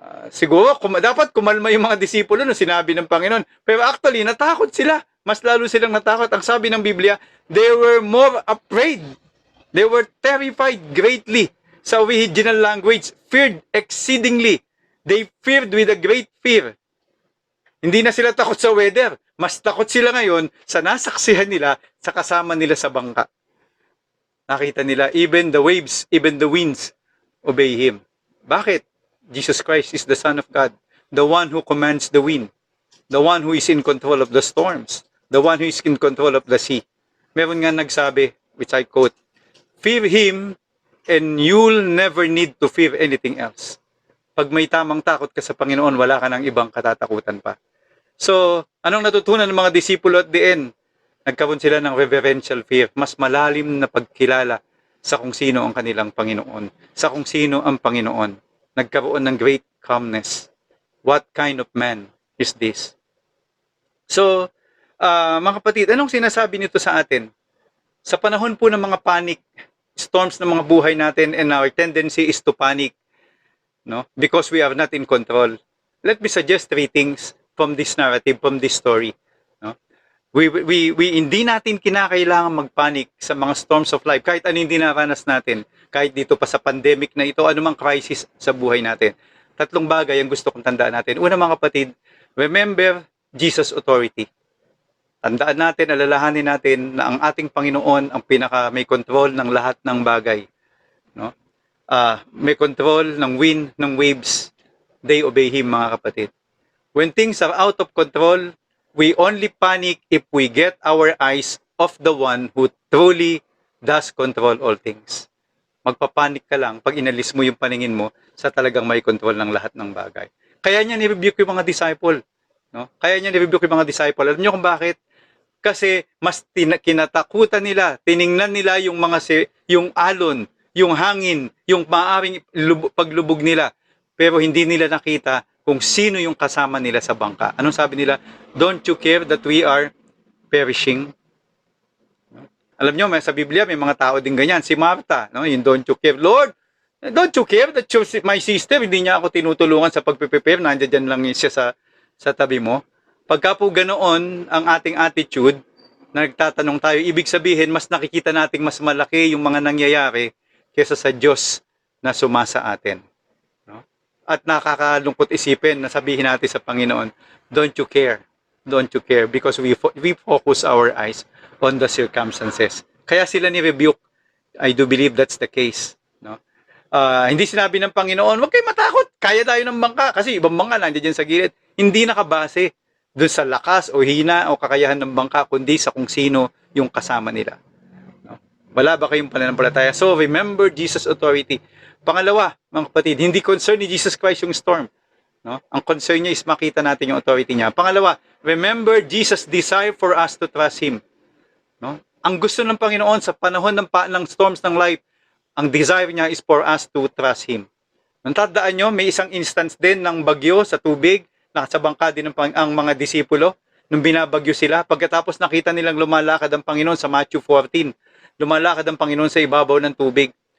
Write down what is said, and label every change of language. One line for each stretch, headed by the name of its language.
Filipino: Siguro, dapat kumalma yung mga disipulo na sinabi ng Panginoon. Pero actually, natakot sila. Mas lalo silang natakot. Ang sabi ng Biblia,
English: they were more afraid. They were terrified greatly. Sa original language, feared exceedingly. They feared with a great fear.
Filipino: Hindi na sila takot sa weather. Mas takot sila ngayon sa nasaksihan nila, sa kasama nila sa bangka. Nakita nila,
English: even the waves, even the winds, obey Him. Bakit? Jesus Christ is the Son of God, the one who commands the wind, the one who is in control of the storms, the one who is in control of the sea.
Filipino: Meron nga nagsabi,
English: which I quote, fear Him and you'll never need to fear anything else.
Filipino: Pag may tamang takot ka sa Panginoon, wala ka ng ibang katatakutan pa. So, anong natutunan ng mga disipulo
English: at the end?
Filipino: Nagkaroon sila ng reverential fear, mas malalim na pagkilala sa kung sino ang kanilang Panginoon, sa kung sino ang Panginoon. Nagkaroon ng
English: great calmness. What kind of man is this?
Filipino: So, mga kapatid, anong sinasabi nito sa atin? Sa panahon po ng mga panic, storms ng mga buhay natin,
English: and our tendency is to panic,
Filipino: no?
English: Because we are not in control. Let me suggest 3 things from this narrative, from this story.
Filipino: No? We hindi natin kinakailangan magpanic sa mga storms of life, kahit ano hindi naranas natin, kahit dito pa sa pandemic na ito, anumang crisis sa buhay natin. 3 bagay ang gusto kong tandaan natin. Una, mga kapatid,
English: remember Jesus' authority.
Filipino: Tandaan natin, alalahanin natin na ang ating Panginoon ang pinaka may control ng lahat ng bagay. No? May control ng wind, ng waves.
English: They obey Him,
Filipino: mga kapatid.
English: When things are out of control, we only panic if we get our eyes off the one who truly does control all things.
Filipino: Magpapanik ka lang pag inalis mo yung paningin mo sa talagang may control ng lahat ng bagay. Kaya niya ni-rebuke yung mga disciple. No? Kaya niya ni-rebuke yung mga disciple. Alam niyo kung bakit? Kasi mas kinatakutan nila, tiningnan nila yung yung alon, yung hangin, yung maaaring paglubog nila. Pero hindi nila nakita kung sino yung kasama nila sa bangka. Anong sabi nila?
English: Don't you care that we are perishing?
Filipino: Alam nyo, sa Biblia, may mga tao din ganyan. Si Martha, no? Yung
English: don't you care. Lord, don't you care that my sister,
Filipino: hindi niya ako tinutulungan sa pagpe-prepare, nandiyan lang siya sa tabi mo. Pagka po ganoon ang ating attitude, na nagtatanong tayo, ibig sabihin, mas nakikita nating mas malaki yung mga nangyayari kaysa sa Diyos na sumasa atin. No? At nakakalungkot isipin na sabihin natin sa Panginoon,
English: don't you care? Don't you care? Because we focus our eyes on the circumstances.
Filipino: Kaya sila ni-rebuke.
English: I do believe that's the case.
Filipino: No? Hindi sinabi ng Panginoon, huwag kayo matakot, kaya tayo ng bangka. Kasi ibang bangka nandiyan sa gilid. Hindi nakabase doon sa lakas o hina o kakayahan ng bangka, kundi sa kung sino yung kasama nila. No? Wala ba kayong pananampalataya?
English: So, remember Jesus' authority.
Filipino: Pangalawa, mga kapatid, hindi concern ni Jesus Christ yung storm. No? Ang concern niya is makita natin yung authority niya. Pangalawa,
English: remember Jesus' desire for us to trust Him.
Filipino: No? Ang gusto ng Panginoon sa panahon ng storms ng life, ang desire niya
English: is for us to trust Him.
Filipino: Tandaan nyo, may isang instance din ng bagyo sa tubig, nakasabangka din ang mga disipulo nung binabagyo sila. Pagkatapos nakita nilang lumalakad ang Panginoon sa Matthew 14, lumalakad ang Panginoon sa ibabaw ng tubig.